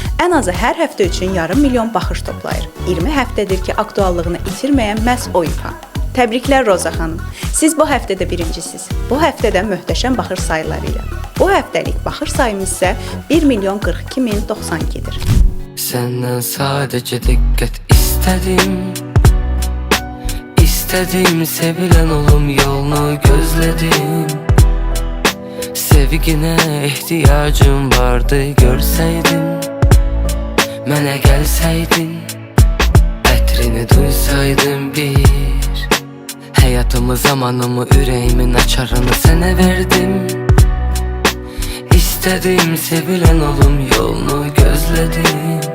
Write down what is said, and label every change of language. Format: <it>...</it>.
<az>Ən azı hər həftə üçün yarım milyon baxış toplayır. 20 həftədir ki, aktuallığını itirməyən məhz o ifa. Təbriklər Roza xanım. Siz bu həftədə birincisiniz. Bu həftədə möhtəşəm baxış sayıları ilə. Bu həftəlik baxış sayımız isə 1.042.092-dir.</az> <tr>Senden sadece dikkat istedim. İstedim sevilen olum yolunu gözledim. Sevgine ihtiyacım vardı görseydim.</tr> <az>Mənə gəlsəydin, ətrini duysaydım bir. Həyatımı, zamanımı, ürəyimin açarını sənə verdim. İstədim sevilen olum yolunu gözlədim.</az>